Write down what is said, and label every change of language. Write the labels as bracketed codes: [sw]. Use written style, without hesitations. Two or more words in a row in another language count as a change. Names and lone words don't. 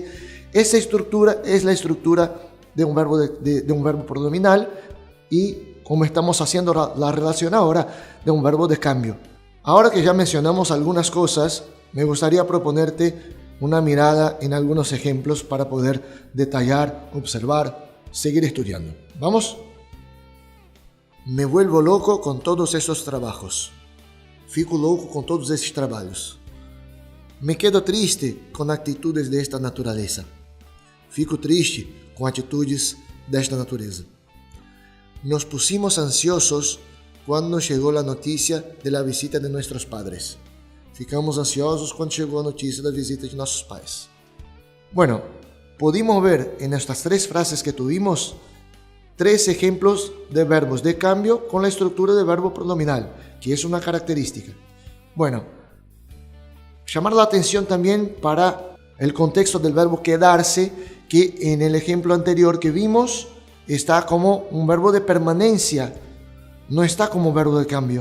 [es] Esa estructura es la estructura de un verbo pronominal y como estamos haciendo la relación ahora de un verbo de cambio. Ahora que ya mencionamos algunas cosas, me gustaría proponerte una mirada en algunos ejemplos para poder detallar, observar, seguir estudiando. ¿Vamos? Me vuelvo loco con todos esos trabajos. [pt] Fico louco [es] con todos esos trabajos. Me quedo triste con actitudes de esta naturaleza. [pt] Fico triste com atitudes desta natureza. [es] Nos pusimos ansiosos [pt] quando chegou a notícia da visita de nossos padres. Ficamos ansiosos quando chegou a notícia da visita de nossos pais. [es] Bueno, pudimos ver en estas tres frases que tuvimos tres ejemplos de verbos de cambio con la estructura de verbo pronominal, que es una característica. Bueno, llamar la atención también para el contexto del verbo quedarse, que en el ejemplo anterior que vimos está como un verbo de permanencia, no está como verbo de cambio.